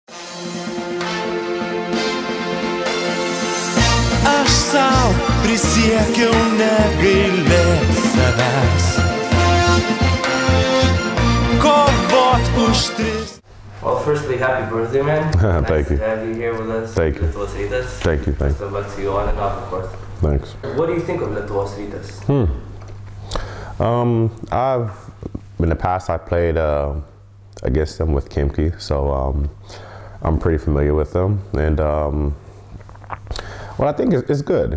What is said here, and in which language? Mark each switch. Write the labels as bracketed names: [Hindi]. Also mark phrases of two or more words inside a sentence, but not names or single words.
[Lithuanian] Aš sau prisiekiau negailėt savęs, kovot už tris. [English] Well, firstly, happy birthday, man. Thank you. Nice to have you here with us. Thank you. Lietuvos rytas. Thank you. Thank you. So back to you on and off, of course. Thanks. What do you think of Lietuvos rytas? In the past, I played against them with Kimki, so I'm pretty familiar with them, and well, I think it's good.